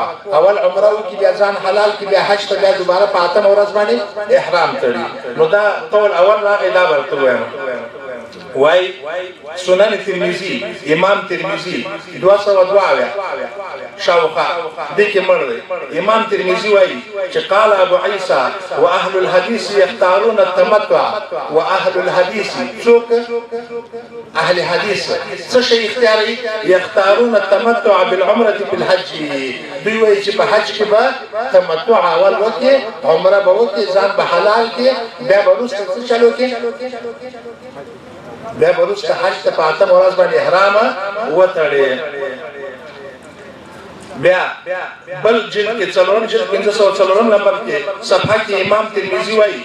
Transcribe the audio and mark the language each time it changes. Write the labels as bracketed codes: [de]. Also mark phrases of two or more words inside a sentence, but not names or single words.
[ps] اول عمره وکړي بیا ځان حلال کړي بیا حج ته بیا دوباره په 8مه ورځ باندې احرام تړي. نو دا قول اول راغی دا به ورته ووایم. وای سنن ترمذی امام ترمذی 202 شاوخه دې کې مړ دی. امام ترمذی وایي چې [ar] قال ابو عیسی واهل الحديث يختارون التمتع واهل الحديث [ps] څوک اهل حدیث څه شي اختیاري؟ [ar] يختارون التمتع بالعمره في الحج. [ps] دوی وایي چې په حج کې به تمتع اول وکړي، عمره به وکړي، ځان به حلال کړي، بیا به وروسته څه چلو کړي؟ بیا به وروسته حج ته په 8مه ورځ باندې احرام وتړي. بیا بل جلد کې 504 نمبر کې صفحه کې امام ترمذی وایي.